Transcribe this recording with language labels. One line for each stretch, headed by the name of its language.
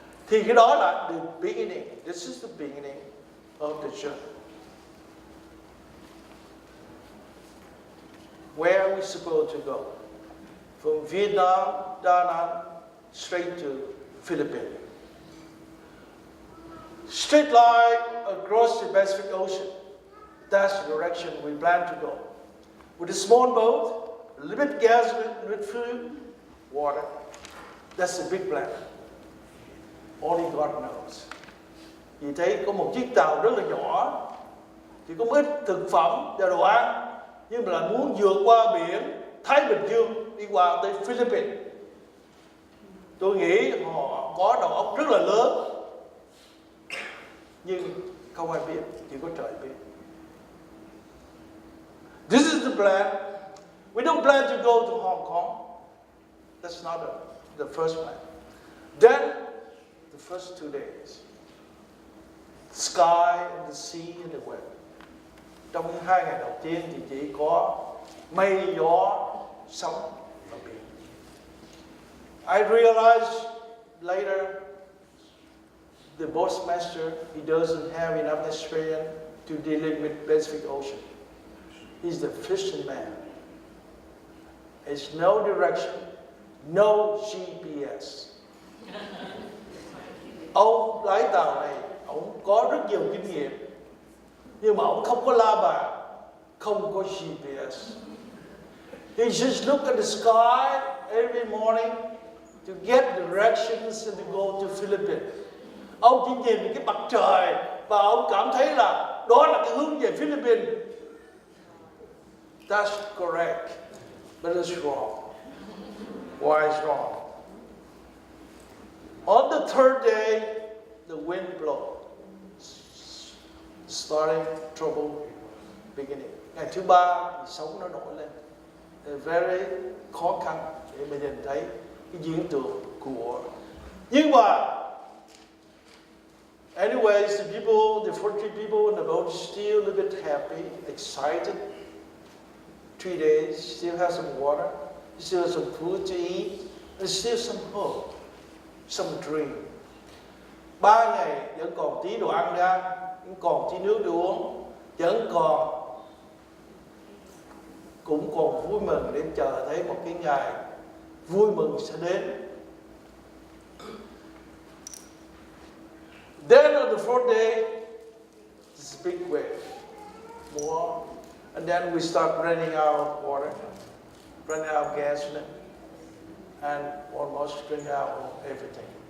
Vietnamese: Thì cái đó là
English: the beginning. This is the beginning of the journey. Where are we supposed to go? From Vietnam, Da Nang, straight to Philippines. Straight line across the Pacific Ocean. That's the direction we plan to go. With a small boat, a little bit gasoline, a little bit food, water. That's the big plan. Only God knows.
Vietnamese: Vì thấy có một chiếc tàu rất là nhỏ, chỉ có ít thực phẩm và đồ ăn, nhưng mà là muốn vượt qua biển Thái Bình Dương đi qua tới Philippines. Tôi nghĩ họ có đầu óc rất là lớn, nhưng không ai biết, chỉ có trời biết.
English: This is the plan. We don't plan to go to Hong Kong. That's not the first plan. Then, the first 2 days, sky and the sea and the wind.
Vietnamese: Trong 2 ngày đầu tiên thì chỉ có mây, gió, sóng và biển.
English: I realized later the boatmaster, he doesn't have enough experience to dealing with Pacific Ocean. He's the fisherman. There's no direction, no GPS.
Vietnamese: Ông lái tàu này, ông có rất nhiều kinh nghiệm, nhưng mà ông không có la bàn, không có GPS.
English: He just look at the sky every morning to get directions and to go to Philippines.
Vietnamese: Ông chỉ nhìn cái mặt trời và ông cảm thấy là đó là cái hướng về Philippines.
English: That's correct, but it's wrong. Why is wrong? On the third day, the wind blows, starting trouble beginning.
Vietnamese: Ngày thứ ba thì sóng nó nổi lên. Very khó khăn để mà nhìn thấy cái diễn tượng của. Nhưng mà
English: anyways, the 40 people in the boat still a little bit happy, excited. 3 days, still have some water, still have some food to eat, and still some hope, some dream.
Vietnamese: 3 ngày vẫn còn tí đồ ăn để ăn, vẫn còn tí nước để uống, vẫn còn cũng còn vui mừng để chờ thấy một cái ngày vui mừng sẽ đến.
English: Then on the 4th day, this big wave, more, and then we start running out of water, running out of gasoline, and almost running out of everything.